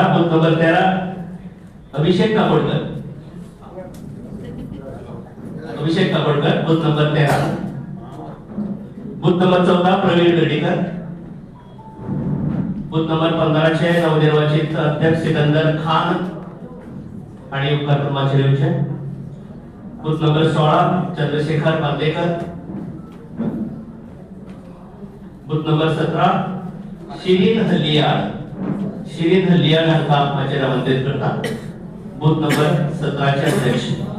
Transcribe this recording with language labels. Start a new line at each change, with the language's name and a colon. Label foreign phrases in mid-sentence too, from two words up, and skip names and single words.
Konkani: बूथ नंबर 13 अभिषेक काकोडकर, अभिषेक काकोडकर बूथ नंबर 13। बूथ नंबर 14 प्रवीण गर्डीकर, बूथ नंबर 15 नवनिर्वाचित अध्यक्ष सिकंदर खान आणि उपकार करून माचयेर येवचें। बूथ नंबर 16 चंद्रशेखर बांदेकर, बूथ नंबर 17 शिरीन हल्लियाळ, शिरीन हल्लियाळ हांकां माचयेर आमंत्रीत करता बूथ नंबर 17 अध्यक्ष।